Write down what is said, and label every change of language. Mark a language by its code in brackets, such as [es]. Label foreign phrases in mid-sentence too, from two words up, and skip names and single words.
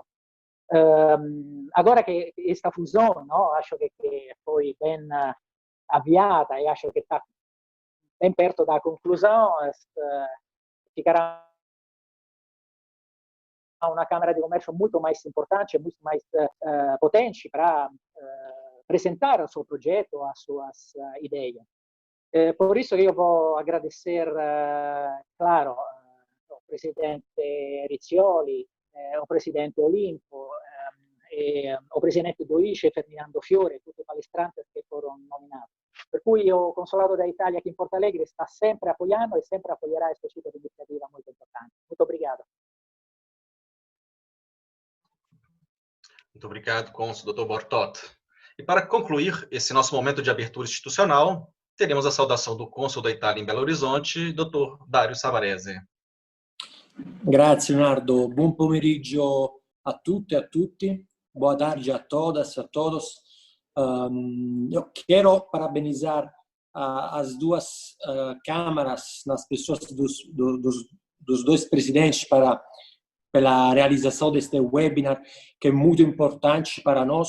[pt] Agora que esta fusão, acho que foi bem avviata e acho que está bem perto da conclusão, ficará uma Câmara de Comércio muito mais importante, muito mais potente para apresentar o seu projeto, as suas ideias. Por isso eu vou agradecer, claro, ao presidente Riccioli, ao presidente Olimpo, ao presidente do ICE, Ferdinando Fiore, [it] tutti i palestranti che foram nominati. Per cui [pt] o Consulado da Itália aqui em Porto Alegre está sempre apoiando e sempre apoiará este tipo de iniciativa muito importante. Muito obrigado. Muito obrigado, cônsul Dr. Bortot. E para concluir esse nosso momento de abertura institucional, teremos a saudação do cônsul da Itália em Belo Horizonte, Dr. Dario Savarese. [it] Grazie Leonardo, buon pomeriggio a tutte e a tutti, [pt] boa tarde a todas e a todos. Eu quero parabenizar as duas câmaras, nas pessoas dos dois presidentes pela realização deste webinar, que é muito importante para nós.